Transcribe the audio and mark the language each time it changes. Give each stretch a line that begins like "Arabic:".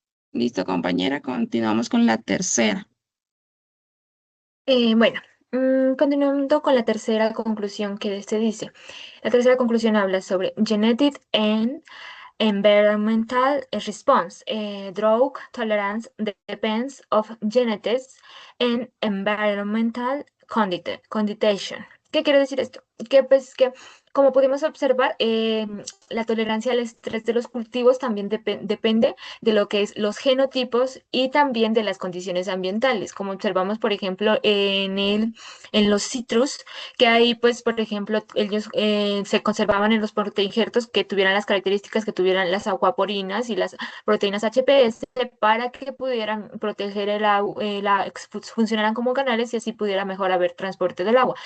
Spanish: Listo, compañera, continuamos con la tercera. Bueno, continuando con la tercera conclusión que se dice. La tercera conclusión habla sobre
English: genetic and environmental response. Drought tolerance depends of genetics and environmental condition.
Spanish: ¿Qué quiere decir esto? Que pues que como pudimos observar, la tolerancia al estrés de los cultivos también depende de lo que es los genotipos y también de las condiciones ambientales, como observamos, por ejemplo, en los citrus, que ahí, pues, por ejemplo, ellos se conservaban en los proteinjertos que tuvieran las características que tuvieran las acuaporinas y las proteínas HPS para que pudieran proteger el agua, funcionaran como canales y así pudiera mejor haber transporte del agua.